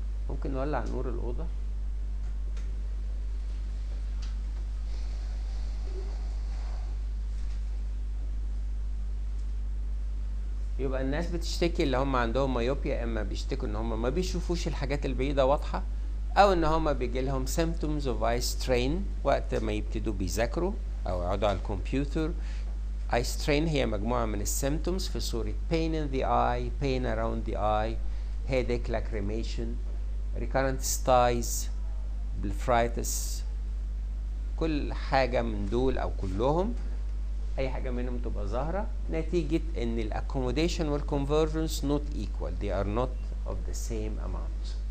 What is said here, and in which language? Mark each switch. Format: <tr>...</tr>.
<ar>ممكن نولع نور الاوضه؟ يبقى الناس بتشتكي اللي هم عندهم مايوبيا، اما بيشتكوا ان هم ما بيشوفوش الحاجات البعيده واضحه، او ان هم بيجي لهم symptoms of eye strain وقت ما يبتدوا بيذاكروا او يقعدوا على الكمبيوتر.</ar> <en>eye strain هي مجموعه من السيمتومز في صوره pain in the eye, pain around the eye, headache, lacrimation, recurrent styes, blepharitis.</en> <ar>كل حاجه من دول او كلهم اي حاجه منهم تبقى ظاهره نتيجه ان الاكوموديشن والكونفرجنس not equal, they are not of the same amount.</ar>